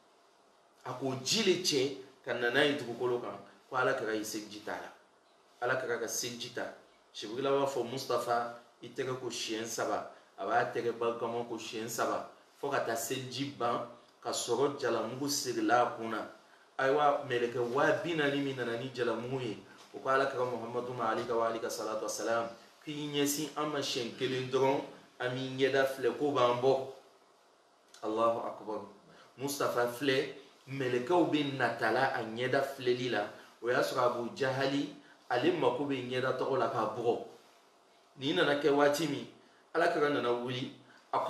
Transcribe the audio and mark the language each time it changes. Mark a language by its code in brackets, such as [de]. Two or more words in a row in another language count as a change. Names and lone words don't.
[bm] a k'o ji le cɛ ka na n'a ye dugukolo kan ko Alakira ye seliji ta la Alakira ka seliji ta Jibrila b'a fɔ Mustafa i tɛgɛ ko siɲɛ 3 a b'a tɛgɛ barikama ko siɲɛ 3 fo ka taa seliji ban ka sɔrɔ jalamugu sirila a kunna ayiwa mɛlɛkɛ 40,000 min nana ni jalamugu ye o ko Alakira Muhammadu ma [ar] عليه وعلى آله الصلاة والسلام [bm] k'i ɲɛsin an ma siɲɛ 1 dɔrɔn an b'i ɲɛda filɛ ko b'an bɔ [ar] الله أكبر [bm] Mustafa filɛ mɛlɛkɛw bɛ natala a ɲɛda filɛli la o y'a sɔrɔ Abu Jahali ale mako bɛ ɲɛda tɔgɔ la k'a bugɔ nin nana kɛ waati min Alakira nana wuli a ko